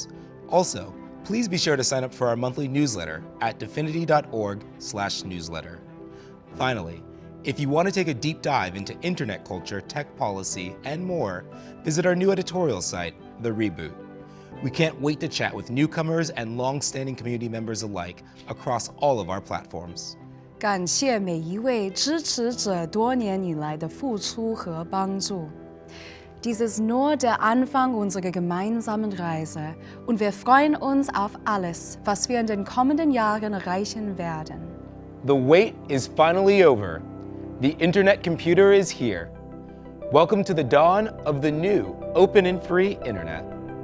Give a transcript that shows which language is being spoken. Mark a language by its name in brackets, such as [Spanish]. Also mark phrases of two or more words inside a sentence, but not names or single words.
[English] Also, please be sure to sign up for our monthly newsletter at dfinity.org/newsletter. Finally, if you want to take a deep dive into internet culture, tech policy, and more, visit our new editorial site, The Reboot. We can't wait to chat with newcomers and long-standing community members alike across all of our platforms. [Chinese] 感谢每一位支持者多年以来的付出和帮助。 [German] Dies ist nur der Anfang unserer gemeinsamen Reise und wir freuen uns auf alles, was wir in den kommenden Jahren erreichen werden. [English] The wait is finally over. The Internet Computer is here. Welcome to the dawn of the new, open and free Internet.